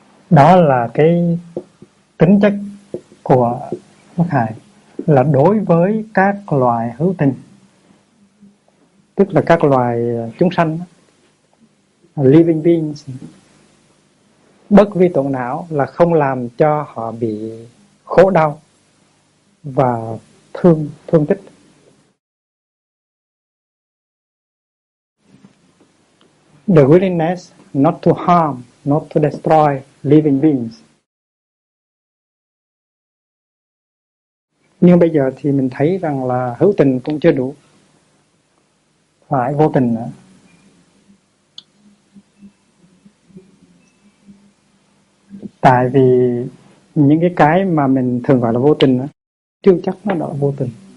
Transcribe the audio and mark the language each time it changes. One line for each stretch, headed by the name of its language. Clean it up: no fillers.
Vietnamese: Đó là cái tính chất của bất hại, là đối với các loài hữu tình, tức là các loài chúng sanh,
English: living beings,
Vietnamese: bất vi tổn não là không làm cho họ bị khổ đau và thương tích.
English: The willingness not to harm, not to destroy living beings.
Vietnamese: Nhưng bây giờ thì mình thấy rằng là hữu tình cũng chưa đủ, phải vô tình nữa. Tại vì những cái mà mình thường gọi là vô tình đó, chưa chắc nó đã vô tình.